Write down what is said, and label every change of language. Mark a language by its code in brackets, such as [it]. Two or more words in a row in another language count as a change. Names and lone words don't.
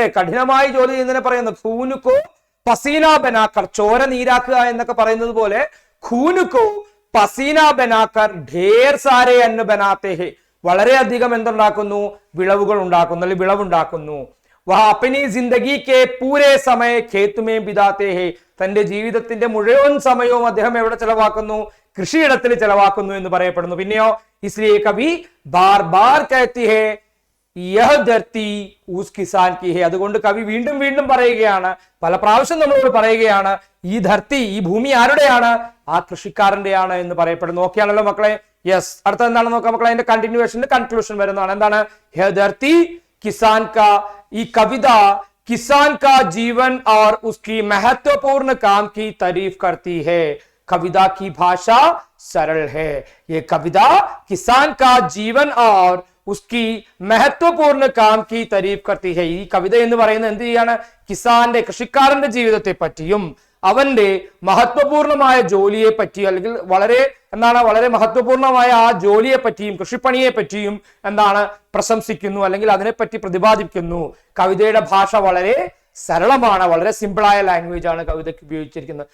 [ml] കഠിനമായി ജോലി ചെയ്യുന്നതിനെ പറയുന്നത് [hi] खून को पसीना बनाकर, [ml] ചോര നീരാക്കുക എന്നൊക്കെ പറയുന്നത് പോലെ [hi] खून को पसीना बनाकर ढेर सारे अन्न बनाते हैं, [ml] വളരെയധികം എന്തുണ്ടാക്കുന്നു? വിളവുകൾ ഉണ്ടാക്കുന്നു അല്ലെങ്കിൽ വിളവുണ്ടാക്കുന്നു. [hi] वह अपनी ज़िंदगी के पूरे समय खेत में बिताते हैं, [ml] തന്റെ ജീവിതത്തിന്റെ മുഴുവൻ സമയവും അദ്ദേഹം എവിടെ ചെലവാക്കുന്നു? കൃഷിയിടത്തിൽ ചെലവാക്കുന്നു എന്ന് പറയപ്പെടുന്നു. [hi] പിന്നെയോ इसलिए कवि बार बार कहती है यह धरती उस किसान की है. [ml] അതുകൊണ്ട് കവി വീണ്ടും വീണ്ടും പറയുകയാണ്, പല പ്രാവശ്യം നമ്മളോട് പറയുകയാണ്, ഈ ധർത്തി, ഈ ഭൂമി ആരുടെയാണ്? ആ കൃഷിക്കാരന്റെയാണ് എന്ന് പറയപ്പെടുന്നു. ഓക്കെയാണല്ലോ മക്കളെ. യെസ്, അടുത്ത എന്താണെന്ന് നോക്കാം മക്കളെ. അതിന്റെ കണ്ടിന്യൂവേഷന്റെ കൺക്ലൂഷൻ വരുന്നതാണ്. എന്താണ്? [hi] यह धरती किसान का, [ml] ഈ കവിത [hi] किसान का जीवन और उसकी महत्वपूर्ण काम की तारीफ करती है. कविता की भाषा सरल है. ये कविता किसान का जीवन और उसकी महत्वपूर्ण काम की तारीफ करती है. [ml] ഈ കവിത എന്ന് പറയുന്നത് എന്ത് ചെയ്യാണ്? കിസാന്റെ, കൃഷിക്കാരന്റെ ജീവിതത്തെ പറ്റിയും അവന്റെ മഹത്വപൂർണമായ ജോലിയെ പറ്റി അല്ലെങ്കിൽ വളരെ മഹത്വപൂർണമായ ആ ജോലിയെ പറ്റിയും കൃഷിപ്പണിയെ പറ്റിയും പ്രശംസിക്കുന്നു അല്ലെങ്കിൽ അതിനെപ്പറ്റി പ്രതിപാദിക്കുന്നു. കവിതയുടെ ഭാഷ വളരെ സരളമാണ്, വളരെ [en] simple language [ml] ആണ് കവിതയ്ക്ക് ഉപയോഗിച്ചിരിക്കുന്നത്.